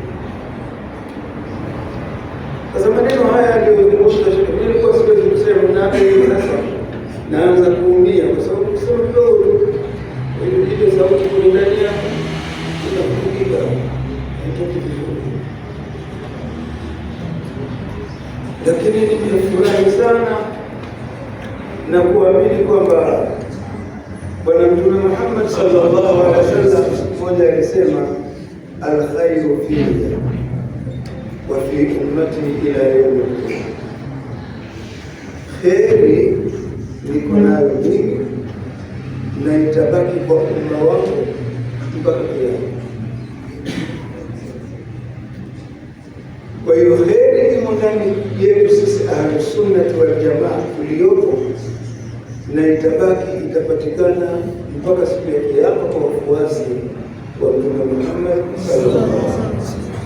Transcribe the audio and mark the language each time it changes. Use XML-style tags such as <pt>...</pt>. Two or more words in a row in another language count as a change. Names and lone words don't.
<sw>Sasa maneno haya ndio nilikuwa siwezi kusema, na sasa naanza kuumia kwa sababu kusema kidogo ile sauti kule ndani yako inakupiga haitoki vizuri. Lakini nimefurahi sana na kuamini kwamba Bwana Mtume Muhammad</sw> <ar>صلى الله عليه وسلم</ar> <sw>mmoja alisema,</sw> <ar>الخير في وفي أمتي إلى يوم القيامة,</ar> <sw>kheri niko nayo nyingi na itabaki kwa umma wangu mpaka kiyama. Kwa hiyo kheri imo ndani yetu sisi</sw> <ar>أهل السنة والجماعة</ar> <sw>tuliopo, na itabaki itapatikana mpaka siku ya kiyama kwa wafuasi wa Mtume Muhammad</sw> <ar>صلى الله عليه وسلم.</ar>